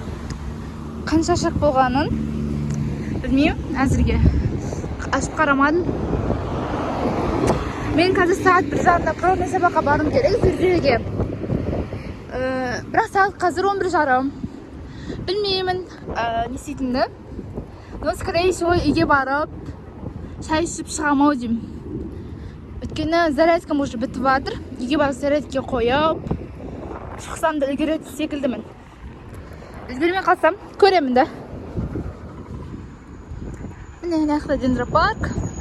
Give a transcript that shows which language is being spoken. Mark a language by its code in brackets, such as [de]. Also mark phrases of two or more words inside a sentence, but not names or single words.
[kk] Қанша шақ болғанын білмеймін әзірге. Ашып қарамадым. Мен қазір сағат 1:30-да природный сабаққа барым керек зерделеге. Бірақ сағат қазір 11:30. Білмеймін не істейтінді. [ru] Но скорее всего [kk] үйге барып шай ішіп шығамау деймін. Өйткені зарядкам уже бітіп жатыр. Үйге барып зарядке қойып шықсам да үлгеретін секілдімін. Үлгермей қалсам көремін да. Міне Дендропарк.